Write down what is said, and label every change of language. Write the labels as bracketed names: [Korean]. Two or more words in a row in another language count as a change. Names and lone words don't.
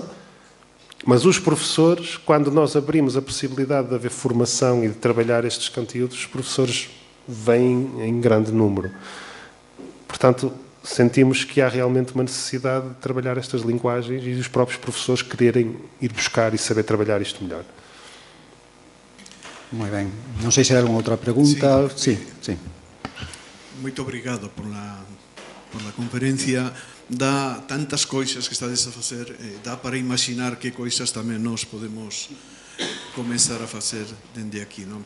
[Portuguese] Mas os professores, quando nós abrimos a possibilidade de haver formação e de trabalhar estes conteúdos, os professores vêm em grande número. Portanto, sentimos que há realmente uma necessidade de trabalhar estas linguagens e os próprios professores quererem ir buscar e saber trabalhar isto melhor. [Galician] Moi ben. Non sei se hai alguna outra pregunta. [Spanish] Sí, sí. [Galician] Moito obrigado por la conferencia. [Portuguese] Dá tantas coisas [Galician] que estades a facer, dá para imaginar que coisas tamén nós podemos comenzar a facer dende aquí, non?